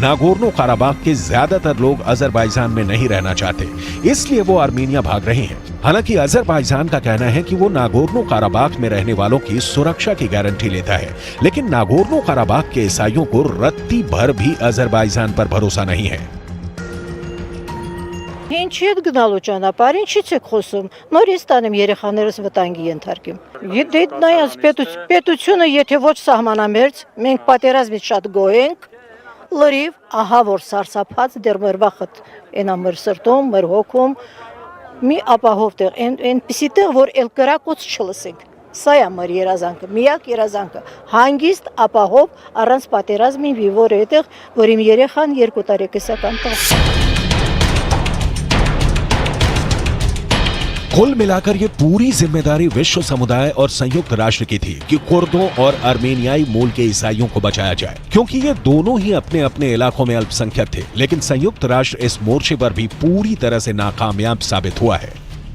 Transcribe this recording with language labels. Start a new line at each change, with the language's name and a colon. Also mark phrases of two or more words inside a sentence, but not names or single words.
Hindi: नागोर्नो काराबाख के ज्यादातर लोग अजरबैजान में नहीं रहना चाहते, इसलिए वो अर्मेनिया भाग रहे हैं। हालांकि अजरबैजान का कहना है कि वो नागोर्नो काराबाख में रहने वालों की सुरक्षा की गारंटी लेता है, लेकिन नागोर्नो काराबाख के ईसाइयों को रत्ती भर भी अजरबैजान पर भरोसा नहीं है।
Armenian: Ինչի՞ եք գնալու ճանապարհ, ինչի՞ց եք խոսում։ Նորից տանեմ երեխաներս վտանգի ենթարկեմ։ Դե նայած պետությունը եթե ոչ սահմանամերձ, մենք պատերազմից շատ գոհ ենք, լրիվ ահա որ սարսափած դեռ մեր վախտ այնա մեր սրտում, մեր հոգում մի ապահով տեղ, այնպիսի տեղ, որ էլ կրակոց չլսենք։ Սա է մեր երազանքը, միակ երազանքը։ Հանգիստ ապահով առանց պատերազմի վիվոր այդտեղ, որ իմ երեխան 2 տարեկան տղա։
Hindi: कुल मिलाकर ये पूरी जिम्मेदारी विश्व समुदाय और संयुक्त राष्ट्र की थी कि कुर्दों और अर्मेनियाई मूल के ईसाइयों को बचाया जाए, क्योंकि ये दोनों ही अपने अपने इलाकों में अल्पसंख्यक थे। लेकिन संयुक्त राष्ट्र इस मोर्चे पर भी पूरी तरह से नाकामयाब साबित हुआ है।